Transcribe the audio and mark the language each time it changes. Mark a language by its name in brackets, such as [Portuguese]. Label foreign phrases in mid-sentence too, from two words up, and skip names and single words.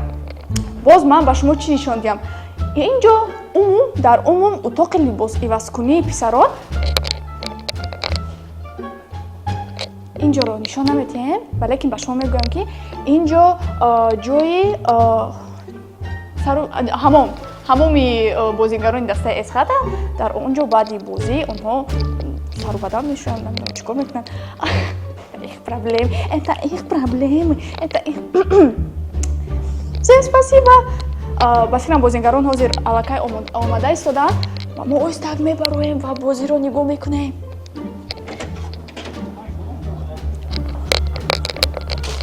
[Tajik] Боз ман ба шумо чӣ нишон диҳам? Инҷо дар умум утоқи либосивазкунии писарон инҷоро нишон наметиҳем, валекин ба шумо мегӯям ки инҷо ҷои ҳамоми бозингарони дастаи Эсхата. Дар онҷо баъди бозӣ онҳо сару бадан мешӯянд, намедонам чӣ кор мекунанд. [Russian] Это их проблемы. Спасибо. [Tajik] Ба фикрам бозингарон ҳозир аллакай омада истодаанд. Мо остак мебароем ва бозиро нигоҳ мекунем.